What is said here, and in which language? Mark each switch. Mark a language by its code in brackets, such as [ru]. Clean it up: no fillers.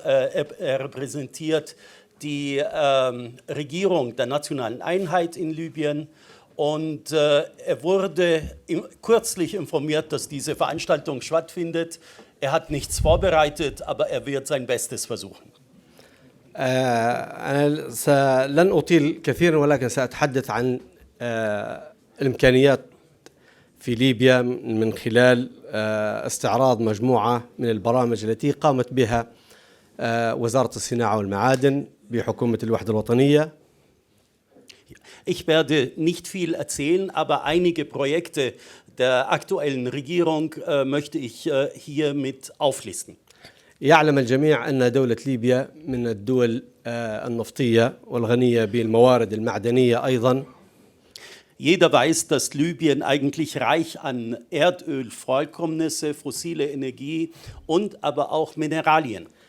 [de] Er repräsentiert die Regierung der nationalen Einheit in Libyen. Und er wurde kürzlich informiert, dass diese Veranstaltung stattfindet. Er hat nichts vorbereitet, aber er wird sein Bestes versuchen. [ar] أنا لن أطيل كثيرا، ولكن سأتحدث عن الإمكانيات في ليبيا من خلال استعراض مجموعة من البرامج التي قامت بها وزارة الصناعة والمعادن بحكومة الوحدة الوطنية. [de] Ich werde nicht viel erzählen, aber einige Projekte der aktuellen Regierung möchte ich hier mit auflisten. [ar] يعلم الجميع أن دولة ليبيا من الدول النفطية والغنية بالموارد المعدنية أيضا. [de] Jeder weiß, dass Libyen eigentlich reich an Erdöl, Vorkommnisse, fossile Energie und aber auch Mineralien.